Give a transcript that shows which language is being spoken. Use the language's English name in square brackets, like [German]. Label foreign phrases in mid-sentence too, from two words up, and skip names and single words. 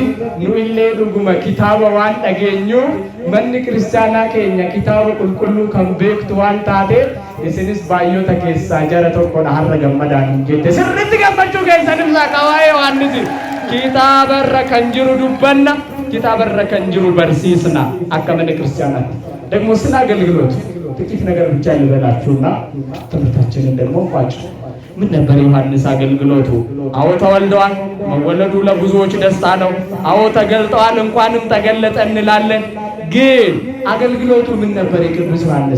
[Oromo] Nu illee dhuguma kitaaba waan dhageenyuuf manni kiristaanaa keenya kitaaba qulqulluu kan beektu waan taateef isinis baay'oota keessaa jara tokkodha har'a gammadaan jette. Sirriitti gammachuu keessan ibsaa qabaa'ee Yohaannis kitaabarra kan jiru dubbanna, kitaabarra kan jiru barsiisna akka mana kiristaanaatti. [Amharic] ደግሞ ስለ አገልግሎት ጥቂት ነገር ብቻ ልበላችሁና ትምህርታችንን ደግሞ ቋጭ። ምን ነበር ዮሐንስ አገልግሎቱ? አዎ ተወልደዋል። መወለዱ ለብዙዎች ደስታ ነው። አዎ ተገልጠዋል፣ እንኳንም ተገለጠ እንላለን። ግን አገልግሎቱ ምን ነበር የቅዱስ ዮሐንስ?